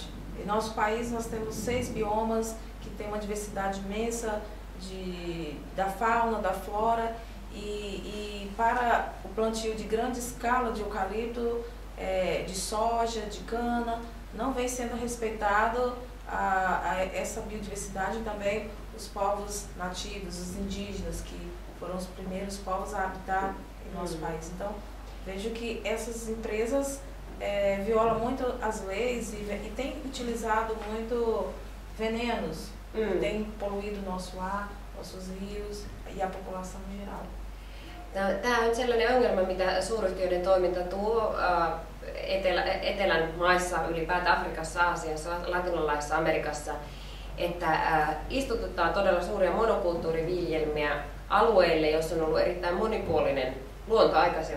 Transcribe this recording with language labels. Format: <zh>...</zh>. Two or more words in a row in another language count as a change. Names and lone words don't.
<pt>Em nosso país nós temos 6 biomas que tem uma diversidade imensa da fauna, da flora e para o plantio de grande escala de eucalipto, de soja, de cana, não vem sendo respeitado essa biodiversidade, também os povos nativos, os indígenas, que foram os primeiros povos a habitar em nosso país. Então, vejo que essas empresas violam muito as leis e têm utilizado muito venenos, têm poluído nosso ar, nossos rios e a população em geral.</pt> <fi>Tämä on sellainen ongelma, mitä suuryhtiöiden toiminta tuo etelän maissa, ylipäätään Afrikassa, Aasiassa, Latinalaisessa Amerikassa, että istutetaan todella suuria monokulttuuriviljelmiä alueille, jossa on ollut erittäin monipuolinen luonto aikaisemmin.</fi>